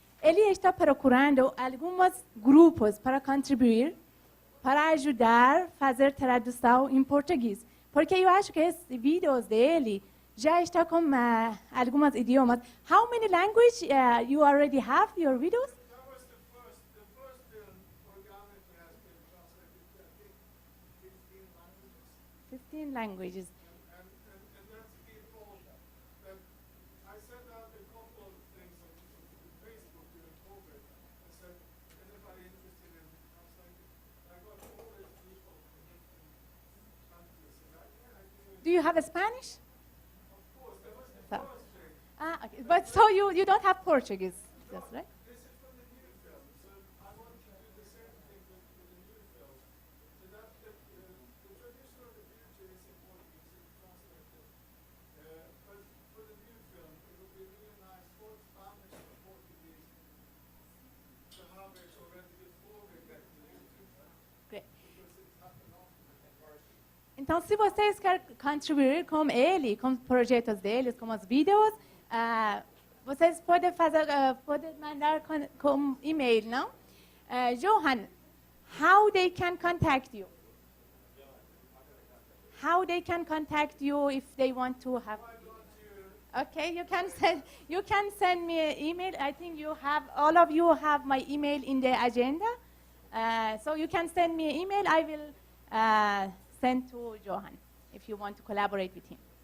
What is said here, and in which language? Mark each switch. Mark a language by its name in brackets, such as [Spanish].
[Portuguese] Ele está procurando alguns grupos para contribuir, para ajudar a fazer tradução em português. Porque eu acho que esses vídeos dele já estão com alguns idiomas. [English] How many languages you already have your videos? That was the first organically has been translated to, I think, 15 languages. And that's people that I sent out a couple of things on Facebook during COVID. I said, anybody interested in translating? I got all these people from different countries. And Do you have a Spanish? of course, that was the first thing. Okay. But so you don't have Portuguese, that's right? This is for the new film, so I want to do the same thing with the new film. So that the tradition of the future is important, it's translated. But for the new film, it would be really nice for Spanish and Portuguese to have it already before we get to YouTube. Great. Because it happened after the conversion. [Portuguese] Então, se vocês querem contribuir com ele, com os projetos deles, com os vídeos, vocês podem fazer, podem mandar com e-mail, não? [English] Johan, how they can contact you? How they can contact you if they want to have? Okay, you can send me an email. I think all of you have my email in the agenda, so you can send me an email. I will send to Johan if you want to collaborate with him.